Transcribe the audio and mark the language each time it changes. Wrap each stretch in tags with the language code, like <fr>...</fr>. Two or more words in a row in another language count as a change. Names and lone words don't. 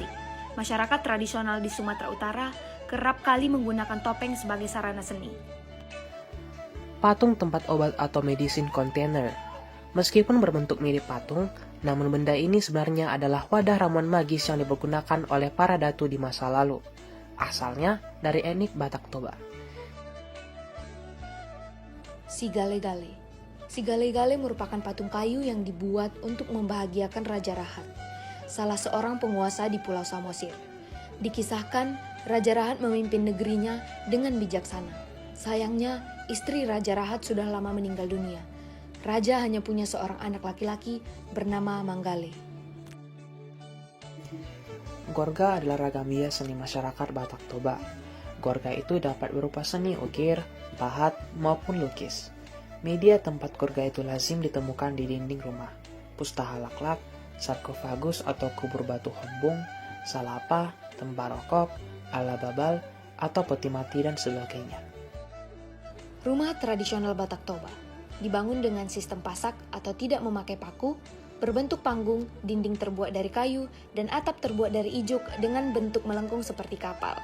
<id>Masyarakat tradisional di Sumatera Utara kerap kali menggunakan topeng sebagai sarana seni. Patung tempat obat atau</id> <en>medicine container.</en> <id>Meskipun berbentuk mirip patung, namun benda ini sebenarnya adalah wadah ramuan magis yang dipergunakan oleh para datu di masa lalu. Asalnya dari etnik Batak Toba. Sigale-gale. Sigale-gale merupakan patung kayu yang dibuat untuk membahagiakan Raja Rahat, salah seorang penguasa di Pulau Samosir. Dikisahkan, Raja Rahat memimpin negerinya dengan bijaksana. Sayangnya, istri Raja Rahat sudah lama meninggal dunia. Raja hanya punya seorang anak laki-laki bernama Manggale. Gorga adalah ragam bias seni masyarakat Batak Toba. Gorga itu dapat berupa seni ukir, pahat, maupun lukis. Media tempat gorga itu lazim ditemukan di dinding rumah,</id> <bbc>pustaha laklak,</bbc> <id>sarkofagus atau kubur batu hombung, salapa, tempat rokok, ala babal, atau peti mati dan sebagainya. Rumah tradisional Batak Toba dibangun dengan sistem pasak atau tidak memakai paku, berbentuk panggung, dinding terbuat dari kayu, dan atap terbuat dari ijuk dengan bentuk melengkung seperti kapal.</id>